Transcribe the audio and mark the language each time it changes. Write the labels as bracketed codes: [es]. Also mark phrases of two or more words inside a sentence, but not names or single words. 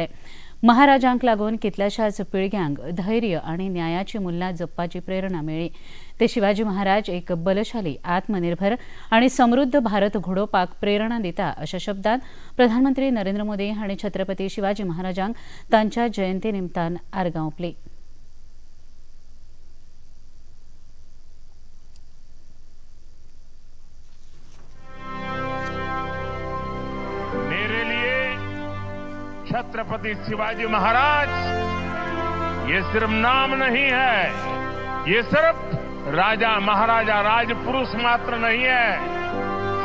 [kok] महाराजांक लागून कितल्याशाच पिळग्यांक धैर्य आणि न्यायाची मुल्यां जपपाची प्रेरणा मेळ्ळी. ते शिवाजी महाराज एक बलशाली, आत्मनिर्भर आणि समृद्ध भारत घडोवपाक प्रेरणा दिता अशा शब्दांत प्रधानमंत्री नरेंद्र मोदी हांणी छत्रपती शिवाजी महाराजांक तांच्या जयंती निमतान आर्गां ओंपली. [hi] छत्रपति शिवाजी महाराज ये सिर्फ नाम नहीं है, ये सिर्फ राजा महाराजा राजपुरुष मात्र नहीं है.